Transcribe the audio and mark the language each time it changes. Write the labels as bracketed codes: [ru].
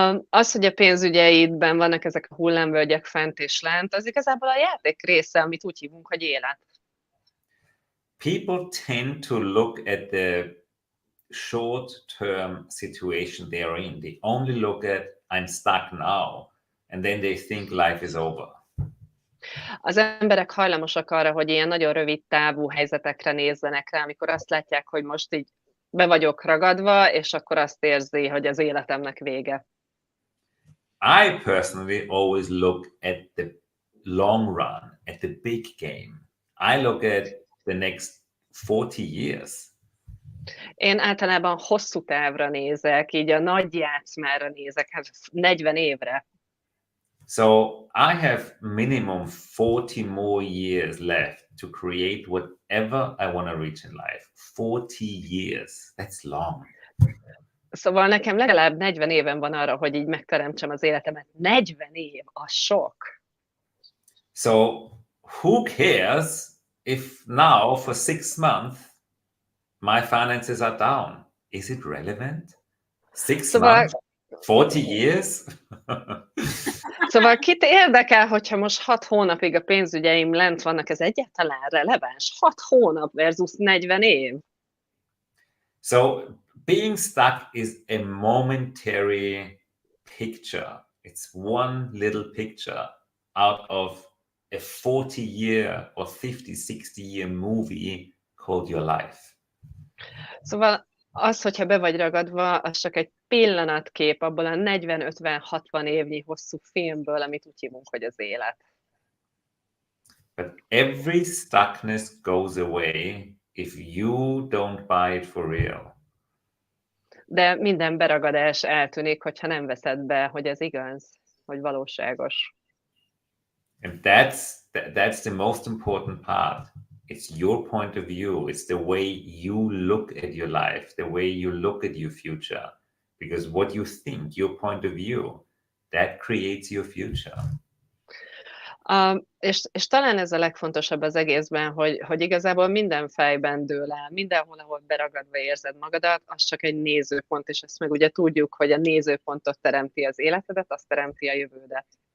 [hu] Az, hogy a pénzügyeidben vannak ezek a hullámvölgyek fent és lent, az igazából a játék része, amit úgy hívunk, hogy élet. [en] People tend to look at the short-term situation they're in. They only look at, I'm stuck now, and then they think life is over. [hu] Az emberek hajlamosak arra, hogy ilyen nagyon rövid távú helyzetekre nézzenek rá, amikor azt látják, hogy most így be vagyok ragadva, és akkor azt érzi, hogy az életemnek vége. [en] I personally always look at the long run, at the big game. I look at the next 40 years. [hu] Én általában hosszú távra nézek, így a nagy játszmára nézek, 40 évre. [en] So I have minimum 40 more years left to create whatever I want to reach in life. 40 years, that's long. [hu] Szóval nekem legalább 40 éven van arra, hogy így megteremtsem az életemet. 40 év, az sok. [en] So who cares if now for 6 months my finances are down? Is it relevant? 6 months? 40 years? [hu] Szóval kit érdekel, hogyha most 6 hónapig a pénzügyeim lent vannak, ez egyáltalán releváns? 6 hónap versus 40 év? [en] So being stuck is a momentary picture. It's one little picture out of a 40-year or 50, 60-year movie called your life. [hu] Szóval az, hogyha be vagy ragadva, az csak egy pillanatkép abból a 40-50-60 évnyi hosszú filmből, amit úgy hívunk, hogy az élet. [en] But every stuckness goes away if you don't buy it for real. [hu] De minden beragadás eltűnik, hogyha nem veszed be, hogy ez igaz, hogy valóságos. [en] And that's the most important part. It's your point of view. It's the way you look at your life, the way you look at your future. Because what you think, your point of view, that creates your future. [hu] És talán ez a legfontosabb az egészben, hogy igazából minden fejben dől el, mindenhol, ahol beragadva érzed magadat, az csak egy nézőpont, és ezt meg ugye tudjuk, hogy a nézőpontot teremti az életedet, azt teremti a jövődet.